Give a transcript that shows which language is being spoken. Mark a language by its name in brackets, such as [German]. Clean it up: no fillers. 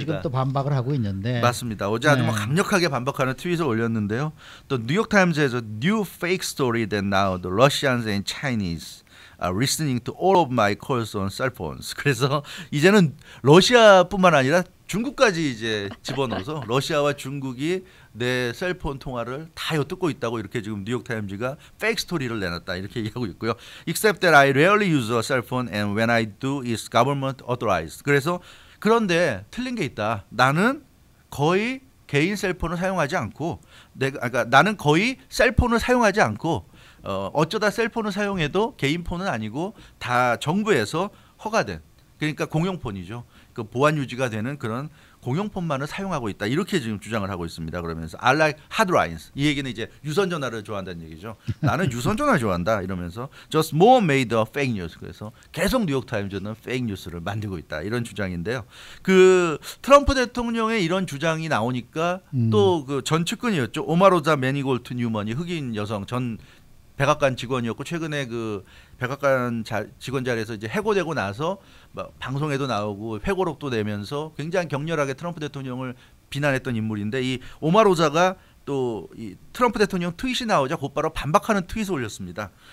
[Korean] 지금 또 반박을 하고 있는데 맞습니다. 어제 아주 뭐 강력하게 반박하는 트윗을 올렸는데요. 또 뉴욕타임즈에서 [English] New fake story that now the Russians and Chinese are listening to all of my calls on cell phones. [Korean] 그래서 이제는 러시아뿐만 아니라 중국까지 이제 집어넣어서 러시아와 중국이 내 셀폰 통화를 다 엿듣고 있다고 이렇게 지금 뉴욕타임즈가 페이크 스토리를 내놨다 이렇게 얘기하고 있고요. [English] Except that I rarely use a cell phone and when I do it's government authorized. [Korean] 그래서 그런데 틀린 게 있다. 나는 거의 개인 셀폰을 사용하지 않고 나는 거의 셀폰을 사용하지 않고 어쩌다 셀폰을 사용해도 개인 폰은 아니고 다 정부에서 허가된 그러니까 공용폰이죠. 그 보안 유지가 되는 그런 공용폰만을 사용하고 있다. 이렇게 지금 주장을 하고 있습니다. 그러면서 [English] I like hard lines. [Korean] 이 얘기는 이제 유선 전화를 좋아한다는 얘기죠. 나는 유선 전화 좋아한다. 이러면서 [English] just more made of fake news. [Korean] 그래서 계속 뉴욕 타임즈는 페이크 뉴스를 만들고 있다. 이런 주장인데요. 그 트럼프 대통령의 이런 주장이 나오니까 또 그 전 측근이었죠. 오마로자 매니골트 뉴먼이 흑인 여성 전 백악관 직원이었고 최근에 그 백악관 직원 자리에서 이제 해고되고 나서 방송에도 나오고 회고록도 내면서 굉장히 격렬하게 트럼프 대통령을 비난했던 인물인데 이 오마로자가 또 이 트럼프 대통령 트윗이 나오자 곧바로 반박하는 트윗을 올렸습니다.